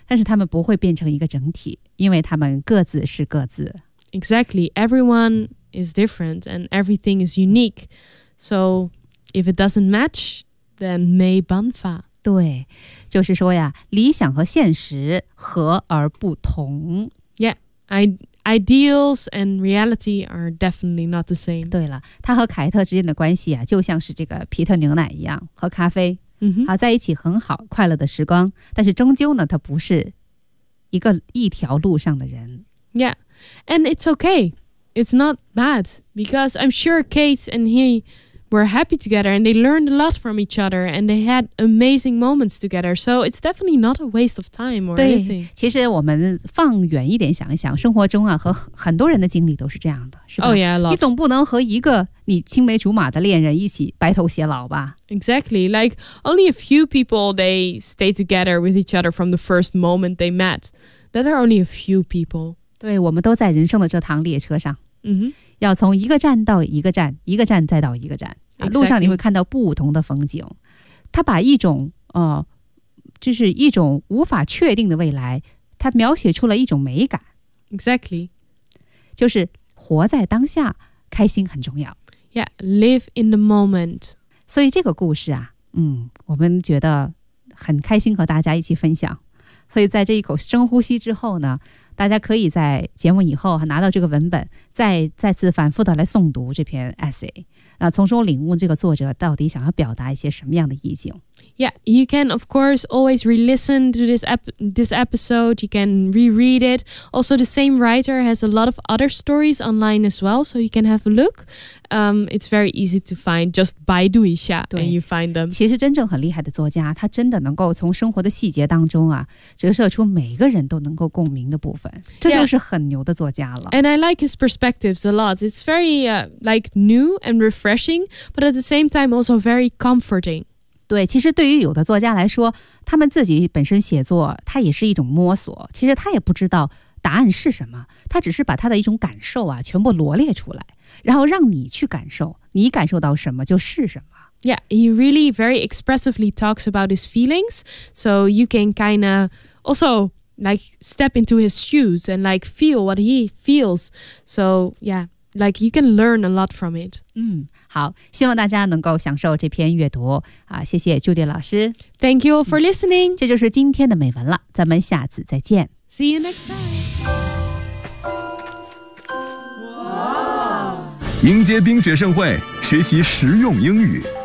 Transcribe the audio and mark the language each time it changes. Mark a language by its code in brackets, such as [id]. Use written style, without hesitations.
[zh] 但是他们不会变成一个整体，因为他们各自是各自。 [en] Exactly. Everyone is different and everything is unique. So if it doesn't match, then [zh] 没办法。对，就是说呀，理想和现实合而不同。 [en] Yeah, ideals and reality are definitely not the same. [zh] 对了，他和凯特之间的关系啊，就像是这个皮特牛奶一样，和咖啡，好在一起很好，快乐的时光。但是终究呢，他不是一个一条路上的人。 [en] Yeah, and it's okay. It's not bad because I'm sure Kate and he were happy together, and they learned a lot from each other, and they had amazing moments together. So it's definitely not a waste of time or [zh] 对 [en] anything. [zh] 其实我们放远一点想一想，生活中啊和很多人的经历都是这样的，是吧？ [en] Oh yeah, lots. [zh] 你总不能和一个你青梅竹马的恋人一起白头偕老吧？ [en] Exactly. Like only a few people they stay together with each other from the first moment they met. That are only a few people. [zh] 对，我们都在人生的这趟列车上。要从一个站到一个站，一个站再到一个站、 [en] exactly. [zh] 路上你会看到不同的风景。他把一种就是一种无法确定的未来，他描写出了一种美感。 [en] Exactly. [zh] 就是活在当下，开心很重要。 [en] Yeah, live in the moment. [zh] 所以这个故事啊，我们觉得很开心和大家一起分享。所以在这一口深呼吸之后呢，大家可以在节目以后拿到这个文本，再次反复的来诵读这篇 essay。那从中领悟这个作者到底想要表达一些什么样的意境。 [en] Yeah, you can of course always re-listen to this episode. You can reread it. Also, the same writer has a lot of other stories online as well, so you can have a look. It's very easy to find. Just [zh] 百度一下 [en] and you find them. [zh] 其实真正很厉害的作家，他真的能够从生活的细节当中啊，折射出每个人都能够共鸣的部分。这就是很牛的作家了。 [en] Yeah. And I like his perspectives a lot. It's very new and refreshing, but at the same time also very comforting. [zh] 对，其实对于有的作家来说，他们自己本身写作，他也是一种摸索。其实他也不知道答案是什么，他只是把他的一种感受啊，全部罗列出来，然后让你去感受，你感受到什么就是什么。 [en] Yeah, he really very expressively talks about his feelings, so you can kind of also like step into his shoes and like feel what he feels. So yeah, like you can learn a lot from it. [zh] 好，希望大家能够享受这篇阅读啊！谢谢 Judy 老师。 [en] Thank you for listening。 [zh] 这就是今天的美文了，咱们下次再见。 [en] See you next time。 [zh] 迎接冰雪盛会，学习实用英语。